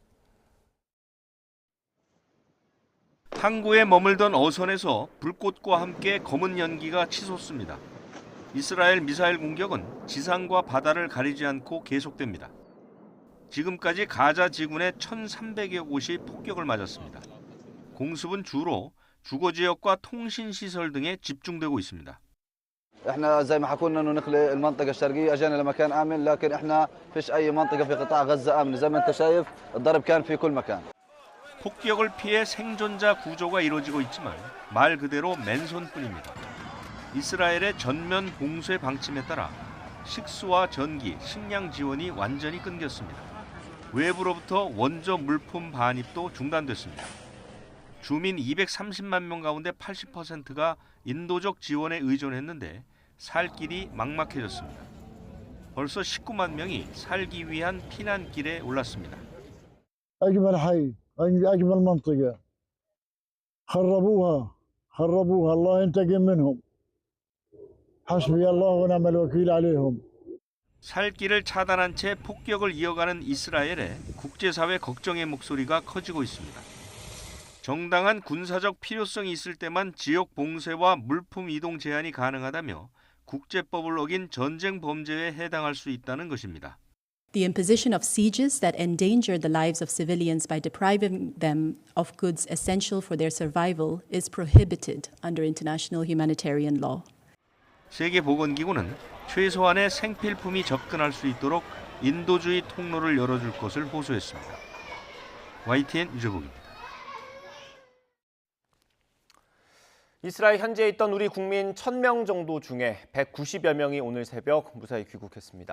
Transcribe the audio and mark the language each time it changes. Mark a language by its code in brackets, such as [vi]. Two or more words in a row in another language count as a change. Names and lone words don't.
[ko] 항구에 머물던 어선에서 불꽃과 함께 검은 연기가 치솟습니다. 이스라엘 미사일 공격은 지상과 바다를 가리지 않고 계속됩니다. 지금까지 가자 지군의 1,300여 곳이 폭격을 맞았습니다. 공습은 주로 주거 지역과 통신 시설 등에 집중되고 있습니다. [ar] احنا زي ما حكوا لنا انه نخلق المنطقه الشرقيه اجينا لمكان امن لكن احنا فيش اي منطقه في قطاع غزه امنه زي ما انت شايف الضرب كان في كل مكان. [ko] 폭격을 피해 생존자 구조가 이루어지고 있지만 말 그대로 맨손뿐입니다. 이스라엘의 전면 봉쇄 방침에 따라 식수와 전기, 식량 지원이 완전히 끊겼습니다. 외부로부터 원조 물품 반입도 중단됐습니다. 주민 230만 명 가운데 80%가 인도적 지원에 의존했는데 살 길이 막막해졌습니다. 벌써 19만 명이 살기 위한 피난길에 올랐습니다. [ar] أجمل حي أجمل منطقة خربوها الله ينتقم منهم حسبي الله ونعم الوكيل عليهم. [ko] 살 길을 차단한 채 폭격을 이어가는 이스라엘에 국제사회 걱정의 목소리가 커지고 있습니다. 정당한 군사적 필요성이 있을 때만 지역 봉쇄와 물품 이동 제한이 가능하다며 국제법을 어긴 전쟁 범죄에 해당할 수 있다는 것입니다. [en] The imposition of sieges that endanger the lives of civilians by depriving them of goods essential for their survival is prohibited under international humanitarian law. [ko] 세계보건기구는 최소한의 생필품이 접근할 수 있도록 인도주의 통로를 열어줄 것을 호소했습니다. YTN 유재복입니다. 이스라엘 현지에 있던 우리 국민 1,000명 정도 중에 190여 명이 오늘 새벽 무사히 귀국했습니다.